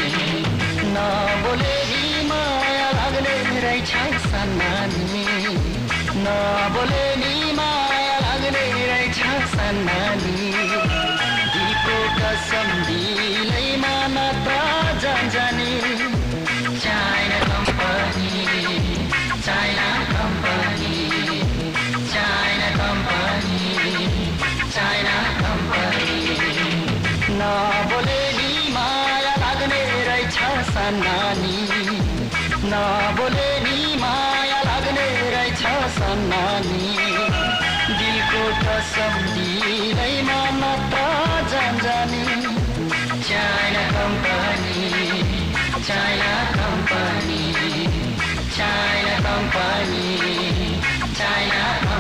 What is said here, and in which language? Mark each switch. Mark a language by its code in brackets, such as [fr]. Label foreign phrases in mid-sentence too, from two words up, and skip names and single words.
[ne] नबोले नि माया लाग्ने रहेछ सन्नानी नबोले नि माया लाग्ने रहेछ सन्नानी दिलको कसम दिलैमा मात्र जानी [en] China company, China company. China company, China company. [ne] नबोले नि माया लाग्ने रहेछ सन्नानी नबोले नि माया लाग्ने रहेछ सन्नानी दिलको कसम दिलैमा मात्र जानी [en] China company, China company, China company, China